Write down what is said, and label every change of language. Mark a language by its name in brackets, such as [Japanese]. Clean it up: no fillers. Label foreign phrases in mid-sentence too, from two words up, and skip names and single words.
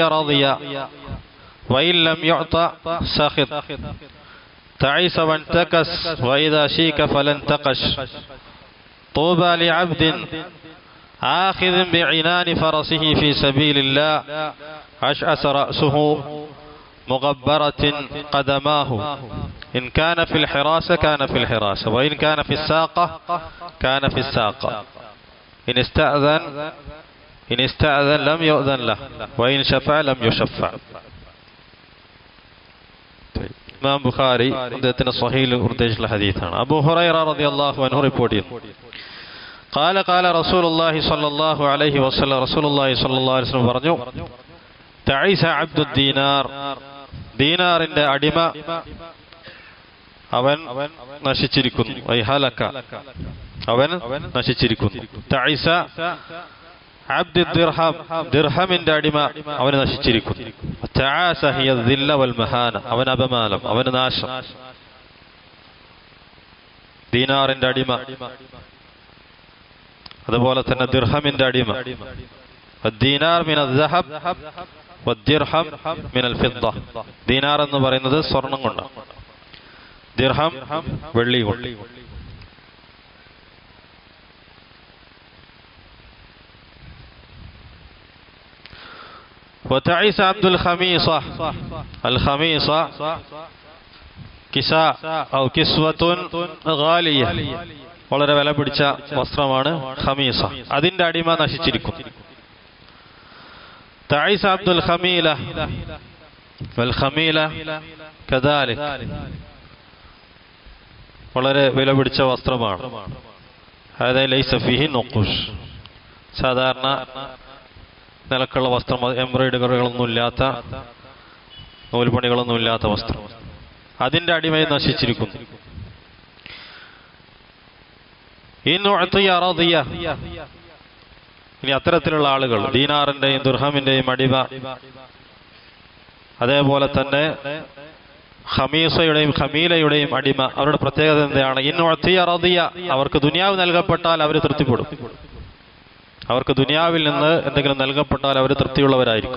[Arabic] رضي وإن لم يعطى سخط تعيس وانتكس وإذا شيك فلانتقش طوبى لعبد آخذ بعنان فرسه في سبيل الله أشعث رأسه مغبرة قدماه إن كان في الحراسة كان في الحراسة وإن كان في الساقة كان في الساقة إن استأذن لم يؤذن له وإن شفع لم يشفع [Malayalam] ഇമാം ബുഖാരി അദ്ദേഹത്തിന്റെ സ്വഹീഹിൽ ഉദ്ധരിച്ചിട്ടുള്ള ഹദീസാണ് അബൂ ഹുറൈറ [Arabic] رضي الله عنه [Malayalam] റിപ്പോർട്ട് ചെയ്യുന്നു [Arabic] قال قال رسول الله صلى الله عليه وسلم رسول الله صلى الله عليه وسلم പറഞ്ഞു تعيس عبد الدينار [Malayalam] ദീനാറിന്റെ അടിമ അവൻ നശിച്ചിരിക്കുന്നു [Arabic] أي هلك [Malayalam] അവൻ നശിച്ചിരിക്കുന്നു [Arabic] تعيس عبد الدرهم [Malayalam] ദിർഹമിന്റെ അടിമ അവൻ നശിച്ചിരിക്കുന്നു [Arabic] تعاس هي الذل والمهانة [Malayalam] അവൻ അപമാനം അവൻ നാശം ദീനാറിന്റെ അടിമ അതുപോലെ തന്നെ ദിർഹമിന്റെ അടിമ [Arabic] الدينار من الذهب والدرهم من الفضة [Malayalam] ദീനാർ എന്ന് പറയുന്നത് സ്വർണം കൊണ്ടാണ് ദിർഹം വെള്ളി കൊണ്ട് [Arabic] وتعيس عبد الخميصة الخميصة كساء أو كسوة غالية [Malayalam] വളരെ വില പിടിച്ച വസ്ത്രമാണ് ഖമീസ അതിന്റെ അടിമ നശിച്ചിരിക്കുന്നു [Arabic] تعيس عبد الخميلة والخميلة كذلك [Malayalam] വളരെ വില പിടിച്ച വസ്ത്രമാണ് [Arabic] هذا ليس فيه نقوش [Malayalam] സാധാരണ നിലക്കുള്ള വസ്ത്രം എംബ്രോയിഡറികളൊന്നും ഇല്ലാത്ത നൂൽപ്പണികളൊന്നും ഇല്ലാത്ത വസ്ത്രം അതിന്റെ അടിമയെ നശിച്ചിരിക്കുന്നു ഇനി അത്തരത്തിലുള്ള ആളുകൾ ദീനാറിന്റെയും ദിർഹമിന്റെയും അടിമ അതേപോലെ തന്നെ ഖമീസയുടെയും ഖമീലയുടെയും അടിമ അവരുടെ പ്രത്യേകത എന്താണ് അവർക്ക് ദുനിയാവ് നൽകപ്പെട്ടാൽ അവർ തൃപ്തിപ്പെടും അവർക്ക് ദുനിയാവിൽ നിന്ന് എന്തെങ്കിലും നൽകപ്പെട്ടാൽ അവർ തൃപ്തിയുള്ളവരായിരിക്കും.